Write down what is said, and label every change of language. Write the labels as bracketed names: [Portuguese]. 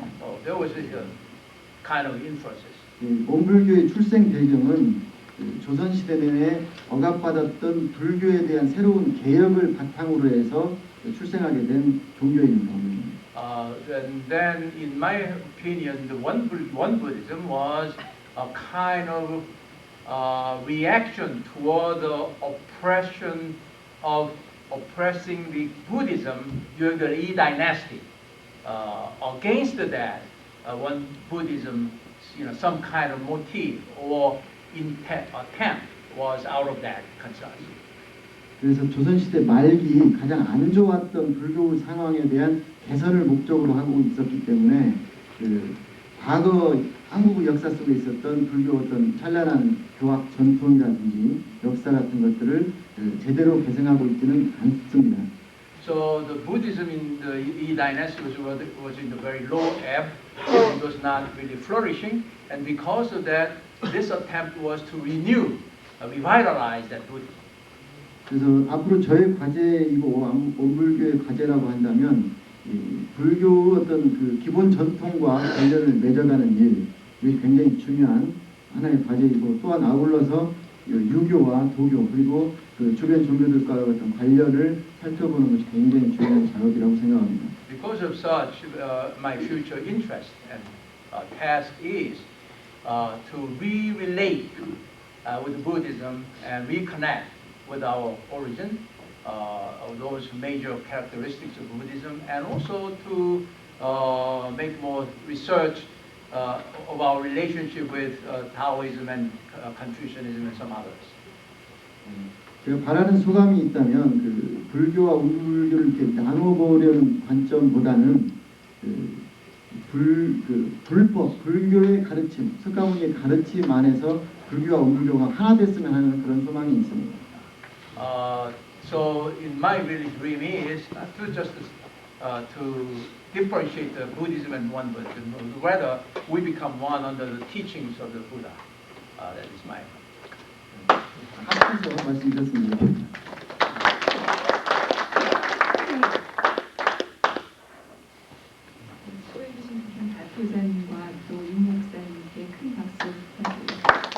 [English] So there was a kind of influences. [Korean] 원불교의 출생 배경은 조선 시대 내내 억압받았던 불교에 대한 새로운 개혁을 바탕으로 해서 출생하게 된 종교입니다. [English] And then, in my opinion, the one Buddhism was a kind of reaction toward the oppression of oppressing the Buddhism during the Yi dynasty. Against that, one Buddhism, some kind of motive or attempt was out of that concern. [Korean] 그래서 조선시대 말기 가장 안 좋았던 불교 상황에 대한 개선을 목적으로 하고 있었기 때문에 그 과거 한국 역사 속에 있었던 불교 어떤 찬란한 교학 전통이라든지 역사 같은 것들을 제대로 개선하고 있지는 않습니다. [English] So the Buddhism in the Yi dynasty was in the very low ebb. It was not really flourishing, and because of that, this attempt was to revitalize that Buddhism. [Korean] 그래서 앞으로 저의 과제이고 원불교의 과제라고 한다면 불교 어떤 그 기본 전통과 관련을 맺어가는 일, 이것이 굉장히 중요한 하나의 과제이고 또한 아울러서 유교와 도교 그리고 그 주변 종교들과 어떤 관련을 살펴보는 것이 굉장히 중요한 작업이라고 생각합니다. [English] Because of such, my future interest and task is to re-relate with Buddhism and reconnect with our origin, of those major characteristics of Buddhism, and also to make more research of our relationship with Taoism and Confucianism and some others. [Korean] 제가 바라는 소감이 있다면 그 불교와 우불교를 이렇게 나눠보려는 관점보다는 불법, 불교의 가르침, 석가모니의 가르침 안에서 불교와 우불교가 하나 됐으면 하는 그런 소망이 있습니다. [English] So in my really dream is to just to differentiate the Buddhism and one Buddhism, rather we become one under the teachings of the Buddha. That is my. [Korean] 합쳐서 말씀드렸습니다. 수고해주신 발표자님과 또 윤 목사님께 큰 박수 부탁드립니다.